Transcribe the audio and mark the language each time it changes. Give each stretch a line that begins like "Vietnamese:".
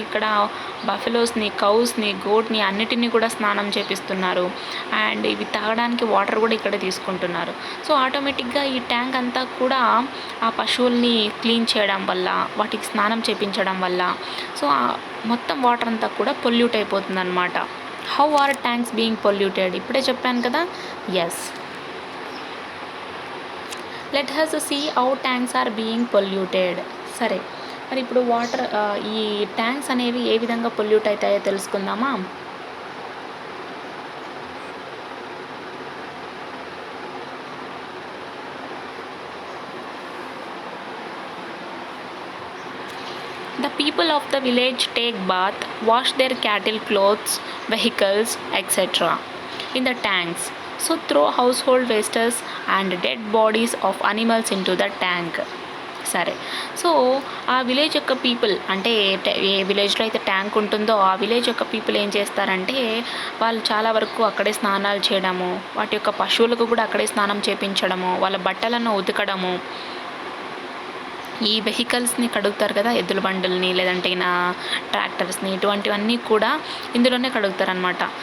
Telugu: ఇక్కడ బఫెలోస్ని, కౌస్ని, గోట్ని అన్నిటినీ కూడా స్నానం చేపిస్తున్నారు. అండ్ ఇవి తాగడానికి వాటర్ కూడా ఇక్కడే తీసుకుంటున్నారు. సో ఆటోమేటిక్గా ఈ ట్యాంక్ అంతా కూడా ఆ పశువుల్ని క్లీన్ చేయడం వల్ల, వాటికి స్నానం చేపించడం వల్ల సో మొత్తం వాటర్ అంతా కూడా పొల్యూట్ అయిపోతుంది అనమాట.
English: How are tanks being polluted?
Telugu: ఇప్పుడే చెప్పాను కదా.
English: Yes, let us see how tanks are being polluted.
Telugu: సరే, మరి ఇప్పుడు ఈ ట్యాంక్స్ అనేవి ఏ విధంగా పొల్యూట్ అవుతాయో తెలుసుకుందామా?
English: The people of the village take bath, wash their cattle, clothes, vehicles, etc. in the tanks. So throw household wastes and dead bodies of animals into the tank.
Telugu: సరే, so ఆ village యొక్క people, అంటే ఏ విలేజ్లో అయితే tank ఉంటుందో ఆ village యొక్క people ఏం చేస్తారంటే వాళ్ళు చాలా వరకు అక్కడే స్నానాలు చేయడము, వాటి యొక్క పశువులకు కూడా అక్కడే స్నానం చేపించడము, వాళ్ళ బట్టలను ఉతకడము, ఈ వెహికల్స్ని కడుగుతారు కదా, ఎద్దుల బండుల్ని లేదంటే ట్రాక్టర్స్ని, ఇటువంటివన్నీ కూడా ఇందులోనే కడుగుతారనమాట.